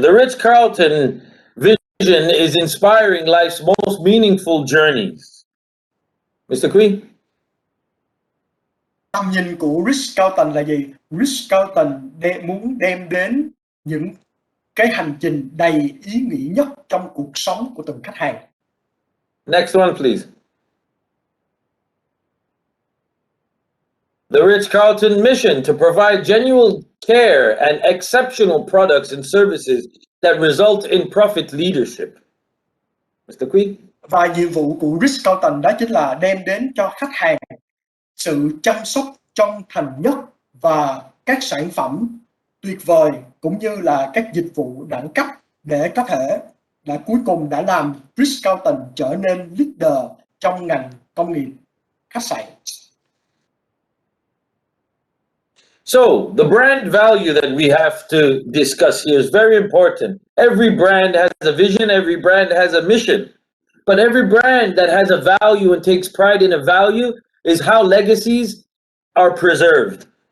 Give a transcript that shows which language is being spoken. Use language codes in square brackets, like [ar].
[en] The Ritz-Carlton vision is inspiring life's most meaningful journeys. Mr. Queen? [vi] Tầm nhìn của Ritz-Carlton là gì? Ritz-Carlton muốn đem đến những cái hành trình đầy ý nghĩa nhất trong cuộc sống của từng khách hàng. [en] Next one, please. The Ritz-Carlton mission to provide genuine care and exceptional products and services that result in profit leadership. Mr. Queen? [vi] Và nhiệm vụ của Ritz-Carlton đó chính là đem đến cho khách hàng sự chăm sóc chân thành nhất và các sản phẩm tuyệt vời, cũng như là các dịch vụ đẳng cấp, để có thể là cuối cùng đã làm Ritz-Carlton trở nên leader trong ngành công nghiệp khách sạn. [en] So, the brand value that we have to discuss here is very important. Every brand has a vision, every brand has a mission. But every brand that has a value and takes pride in a value is how legacies are preserved.